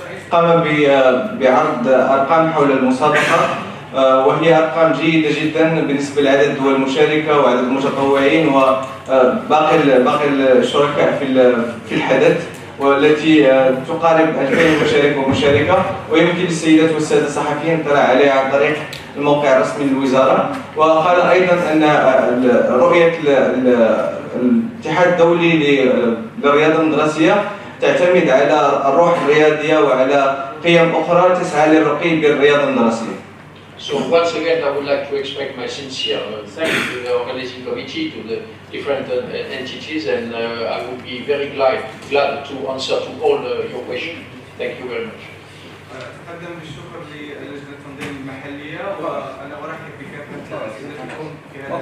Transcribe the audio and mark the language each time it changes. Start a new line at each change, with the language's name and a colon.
Arabic: قام بعرض أرقام حول المسابقة، وهي أرقام جيدة جدا بالنسبة لعدد الدول المشاركة وعدد المتطوعين وباقي الشركاء في الحدث، والتي تقارب 2000 مشارك ومشاركة، ويمكن للسيدات والسادة الصحفيين الاطلاع عليها عن طريق الموقع الرسمي للوزارة. وقال أيضا أن رؤية الاتحاد الدولي للرياضة المدرسية تعتمد على الروح الرياضية وعلى قيم أخرى تسعى للرقي بالرياضة المدرسية.
English: So once again, I would like to express my sincere thanks to the organizing committee, to the different entities, and I would be very glad to answer to all your questions. Thank you very much.
Arabic: أقدم بالشكر للجنة التنظيم المحلية، وأنا أرحب بكافة أسئلتكم في